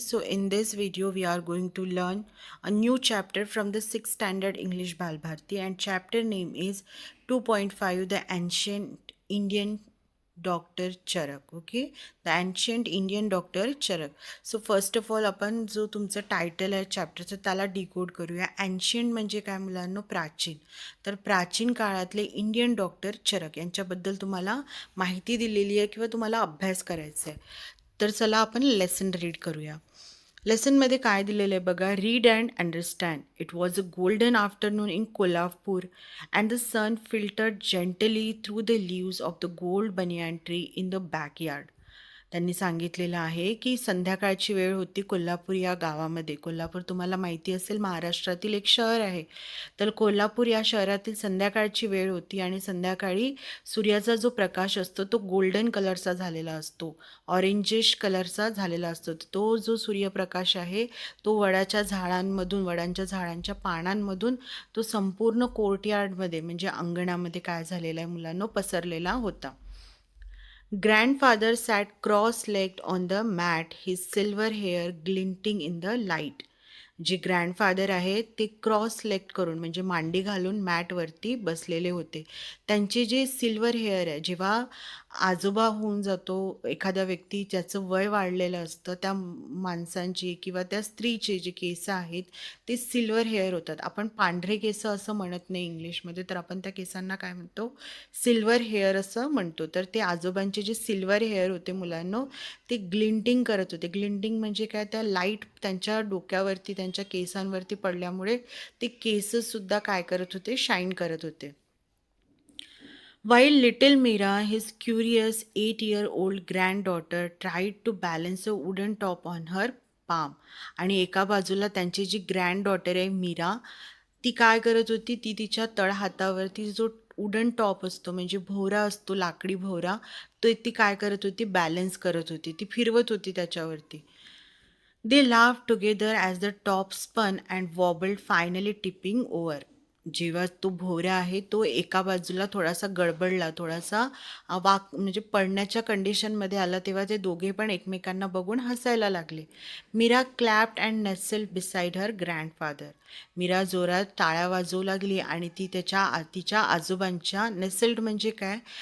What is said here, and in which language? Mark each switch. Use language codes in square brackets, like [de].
[en] So in this video we are going to learn a new chapter from the 6th standard English Balbharti, and chapter name is 2.5, The Ancient Indian Dr. Charak. Okay, The Ancient Indian Dr. Charak. So first of all [mr] आपण जो तुमचा title आहे चॅप्टरचं त्याला decode करूया. Ancient म्हणजे काय मुलांनो? प्राचीन. तर प्राचीन काळातले इंडियन डॉक्टर चरक यांच्याबद्दल तुम्हाला माहिती दिलेली आहे किंवा तुम्हाला अभ्यास करायचा आहे. तर चला आपण लेसन रीड करूया. लेसनमध्ये काय दिलेलं आहे बघा. [en] Read and understand. It was a golden afternoon in Kolhapur and the sun filtered gently through the leaves of the gold banyan tree in the backyard. [mr] त्यांनी सांगितलेलं आहे की संध्याकाळची वेळ होती कोल्हापूर या गावामध्ये. कोल्हापूर तुम्हाला माहिती असेल महाराष्ट्रातील एक शहर आहे. तर कोल्हापूर या शहरातील संध्याकाळची वेळ होती आणि संध्याकाळी सूर्याचा जो प्रकाश असतो तो गोल्डन कलरचा झालेला असतो, ऑरेंजिश कलरचा झालेला असतो. तो जो सूर्यप्रकाश आहे तो वडांच्या झाडांच्या पानांमधून तो संपूर्ण कोर्टयार्डमध्ये म्हणजे अंगणामध्ये काय झालेला आहे मुलांनो, पसरलेला होता. [en] Grandfather sat cross-legged on the mat, his silver hair glinting in the light. [mr] जे ग्रँडफादर आहेत ते क्रॉस लेग करून म्हणजे मांडी घालून मॅटवरती बसलेले होते. त्यांचे जे सिल्वर हेअर आहे, जेव्हा आजोबा होऊन जातो एखादा व्यक्ती, ज्याचं वय वाढलेलं असतं, त्या माणसांची किंवा त्या स्त्रीचे जे केस आहेत ते सिल्वर हेअर होतात. आपण पांढरे केस असं म्हणत नाही इंग्लिशमध्ये, तर आपण त्या केसांना काय म्हणतो? सिल्वर हेअर असं म्हणतो. तर ते आजोबांचे जे सिल्वर हेअर होते मुलांनो, ते ग्लिंटिंग करत होते. ग्लिंटिंग म्हणजे काय? त्या लाईट त्यांच्या डोक्यावरती, त्यांच्या केसांवरती पडल्यामुळे ते केससुद्धा काय करत होते? शाईन करत होते. [en] While little Mira, his curious 8-year-old granddaughter, tried to balance a wooden top on her palm. [mr] आणि एका बाजूला त्यांची जी ग्रँड डॉटर आहे मीरा, ती काय करत होती? ती तिच्या तळहातावरती जो वुडन टॉप असतो म्हणजे भोवरा असतो, लाकडी भोवरा, तो ती काय करत होती? बॅलन्स करत होती. ती फिरवत होती त्याच्यावरती. [en] They laughed together as the top spun and wobbled, finally tipping over. [mr] जेव्हा तो भोवरा आहे तो एका बाजूला थोडासा गडबडला, थोडासा म्हणजे पडण्याच्या कंडिशनमध्ये आला, तेव्हा ते दोघे पण एकमेकांना बघून हसायला लागले. Mira [en] Clapped and nestled beside her grandfather. [mr] Mira जोरात टाळ्या वाजवू लागली आणि ती तिच्या आजोबांच्या, नेसेल्ड म्हणजे काय?